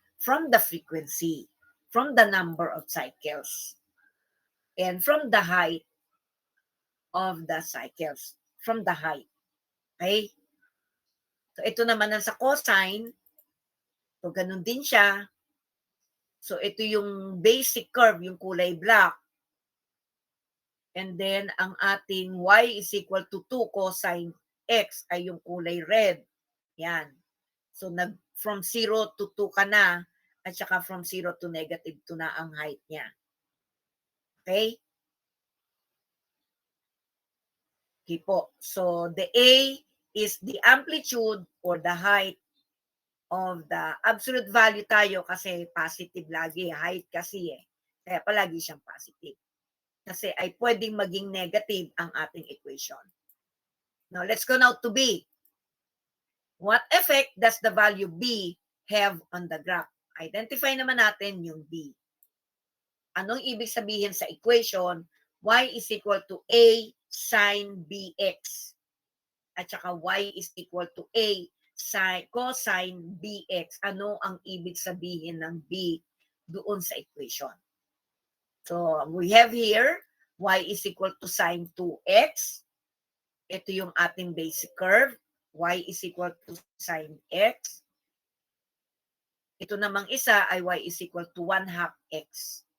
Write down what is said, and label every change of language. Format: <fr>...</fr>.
<en>From the frequency, from the number of cycles, and from the height of the cycles, from the height. Okay?</en> <tl>So, ito naman ang sa cosine. So, ganun din siya. So, ito yung basic curve, yung kulay black. And then, ang ating</tl> <en>y is equal to 2 cosine x</en> <tl>ay yung kulay red. Yan. So, from 0 to 2 ka na, at saka from 0 to negative 2 na ang height niya. Okay?</tl> <en>Okay po. So, the A is the amplitude or the height of the absolute value</en> <tl>tayo kasi</tl> <en>positive</en> <tl>lagi.</tl> <en>Height</en> <tl>kasi eh. Kaya palagi siyang positive. Kasi ay pwedeng maging negative ang ating equation.</tl> <en>Now, let's go now to B. What effect does the value B have on the graph?</en> <tl>Identify naman natin yung B. Anong ibig sabihin sa equation?</tl> <en>Y is equal to A sin BX.</en> <tl>At saka</tl> <en>Y is equal to A cosine BX.</en> <tl>Ano ang ibig sabihin ng B doon sa equation?</tl> <en>So, we have here y is equal to sine 2x.</en> <tl>Ito yung ating basic curve.</tl> <en>Y is equal to sine x.</en> <tl>Ito namang isa ay</tl> <en>y is equal to 1/2 x.</en>